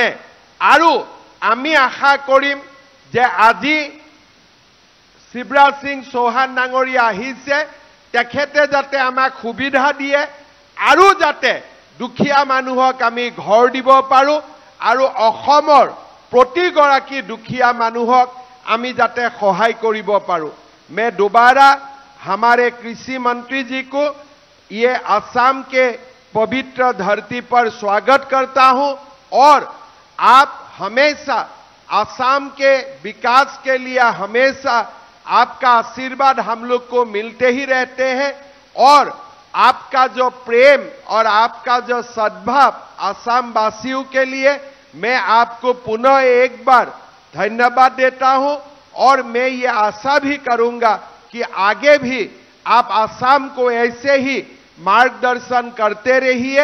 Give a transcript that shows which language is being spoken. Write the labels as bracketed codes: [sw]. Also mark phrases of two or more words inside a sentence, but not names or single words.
[as] আৰু আমি আশা কৰিম যে আজি শিৱৰাজ সিং চৌহান ডাঙৰীয়া আহিছে, তেখেতে যাতে আমাক সুবিধা দিয়ে আৰু যাতে দুখীয়া মানুহক আমি ঘৰ দিব পাৰো আৰু অসমৰ প্ৰতিগৰাকী দুখীয়া মানুহক আমি যাতে সহায় কৰিব পাৰো। [hi] मैं दोबारा हमारे कृषि मंत्री जी को ये असम के पवित्र धरती पर स्वागत करता हूं और आप हमेशा असम के विकास के लिए हमेशा आपका आशीर्वाद हम लोग को मिलते ही रहते हैं और आपका जो प्रेम और आपका जो सद्भाव असम वासियों के लिए मैं आपको पुनः एक बार धन्यवाद देता हूं और मैं ये आशा भी करूंगा कि आगे भी आप असम को ऐसे ही मार्गदर्शन करते रहिए।